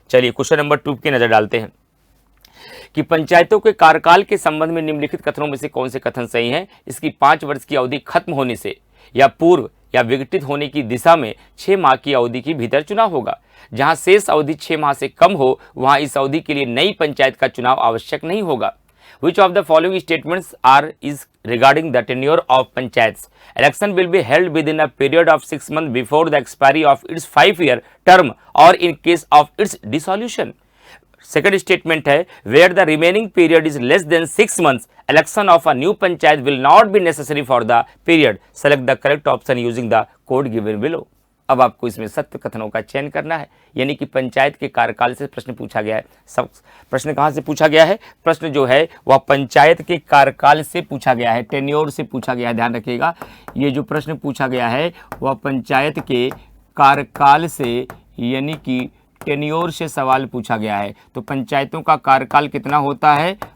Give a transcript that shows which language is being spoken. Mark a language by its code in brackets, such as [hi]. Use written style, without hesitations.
[hi] चलिए question number 2 की नजर डालते हैं कि पंचायतों के कार्यकाल के संबंध में निम्नलिखित कथनों में से कौन से कथन सही हैं? इसकी 5 वर्ष की अवधि खत्म होने से या पूर्व या विघटित होने की दिशा में 6 माह की अवधि के भीतर चुनाव होगा। जहां शेष अवधि 6 माह से कम हो वहां इस अवधि के लिए नई पंचायत का चुनाव आवश्यक नहीं होगा। [en] Which of the following statements is regarding the tenure of panchayats? Election will be held within a period of 6 months before the expiry of its 5-year term or in case of its dissolution. Second statement है where the remaining period is less than 6 months, election of a new panchayat will not be necessary for the period. Select the correct option using the code given below. [hi] अब आपको इसमें सत्य कथनों का चयन करना है, यानी कि पंचायत के कार्यकाल से प्रश्न पूछा गया है। सब प्रश्न कहाँ से पूछा गया है? प्रश्न जो है वह पंचायत के कार्यकाल से पूछा गया है, टेन्योर से पूछा गया है। ध्यान रखिएगा, ये जो प्रश्न पूछा गया है वह पंचायत के कार्यकाल से यानी कि टेन्योर से सवाल पूछा गया है। तो पंचायतों का कार्यकाल कितना होता है?